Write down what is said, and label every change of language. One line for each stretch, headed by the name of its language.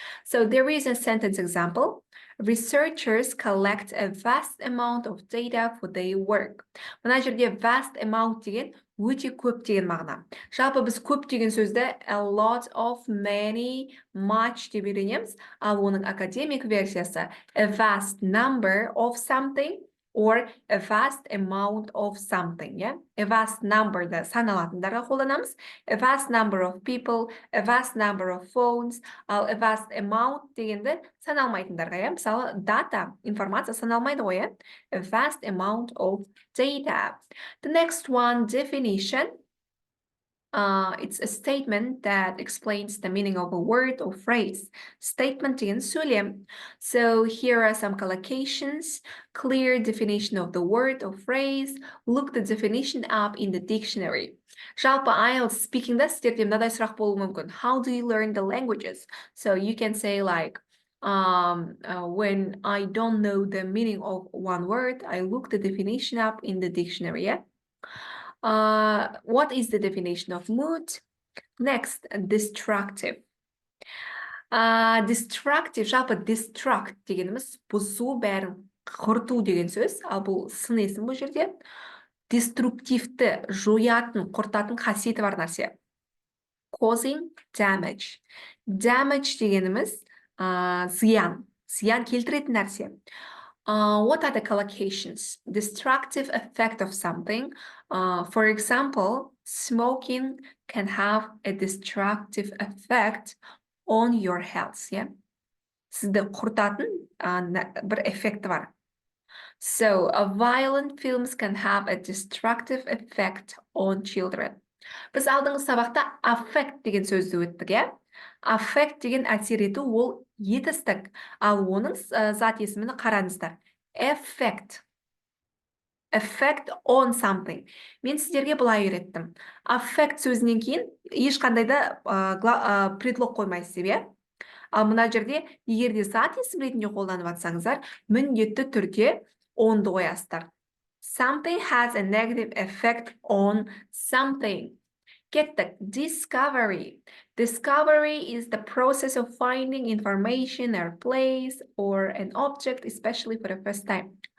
English: So there is a sentence example. Researchers collect a vast amount of data for their work.
Kazakh: Мына жерде vast amount деген өте көп деген мағына. Жалпы біз көп деген сөзді
English: a lot of, many, much
Kazakh: деп үйренеміз, ал оның академик версиясы
English: a vast number of something or a vast amount of something, yeah? A vast number'ды
Kazakh: саналатындарға қолданамыз.
English: A vast number of people, a vast number of phones, ал a vast amount
Kazakh: дегенді саналмайтындарға,
English: yeah?
Kazakh: Мысалы, data, информация саналмайды ғой, yeah?
English: A vast amount of data. The next one, definition. It's a statement that explains the meaning of a word or phrase.
Kazakh: Statement деген сөйлем.
English: So here are some collocations. Clear definition of the word or phrase. Look the definition up in the dictionary.
Kazakh: Жалпы IELTS speaking'да сіздерде мынадай сұрақ болуы мүмкін.
English: How do you learn the languages? So you can say like, when I don't know the meaning of one word, I look the definition up in the dictionary. Yeah? What is the definition of mood? Next, destructive.
Kazakh: Destructive, жалпы destruct дегеніміз бұзу, бәрін құрту деген сөз. Ал бұл сын есім бұл жерде. Деструктивті, жоятын, құртатын қасиеті бар нәрсе.
English: Causing damage.
Kazakh: Damage дегеніміз зиян келтіретін нәрсе.
English: What are the collocations? Destructive effect of something. For example, smoking can have a destructive effect on your health. Yeah?
Kazakh: Сізді құртатын бір эффекті бар.
English: So, violent films can have a destructive effect on children.
Kazakh: Біз алдыңғы сабақта affect деген сөзді өттік, иә? Affect деген әсер ету, ол етістік. Ал оның зат есіміні қараңыздар.
English: Effect. Effect on something.
Kazakh: Мен сіздерге былай үйреттім. Affect сөзінен кейін ешқандай да предлог қоймайсыз, иә? Ал мына жерде егерде зат есім ретінде қолданып жатсаңыздар, міндетті түрде onды қоясыздар.
English: Something has a negative effect on something.
Kazakh: Кеттік. Discovery.
English: Discovery is the process of finding information or place or an object, especially for the first time.